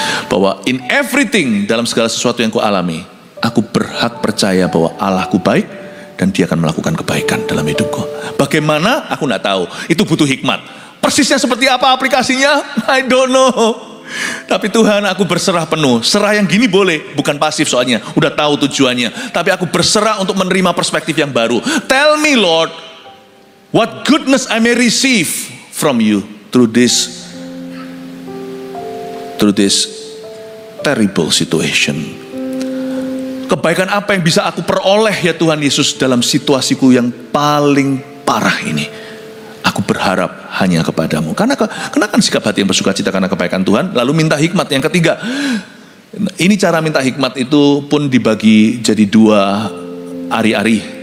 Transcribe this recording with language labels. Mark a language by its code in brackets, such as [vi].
[id] Bahwa [en] in everything, [id] dalam segala sesuatu yang ku alami, aku berhak percaya bahwa Allahku baik dan Dia akan melakukan kebaikan dalam hidupku. Bagaimana? Aku tidak tahu. Itu butuh hikmat. Persisnya seperti apa aplikasinya? [en] I don't know. [id] Tapi Tuhan, aku berserah penuh. Serah yang gini boleh, bukan pasif soalnya. Udah tahu tujuannya. Tapi aku berserah untuk menerima perspektif yang baru. [en] Tell me Lord, what goodness I may receive from you through this terrible situation. [id] Kebaikan apa yang bisa aku peroleh ya Tuhan Yesus dalam situasiku yang paling parah ini. Aku berharap hanya kepadamu. Karena kenakan sikap hati yang bersuka cita karena kebaikan Tuhan. Lalu minta hikmat. Yang ketiga, ini cara minta hikmat itu pun dibagi jadi 2 ari-ari.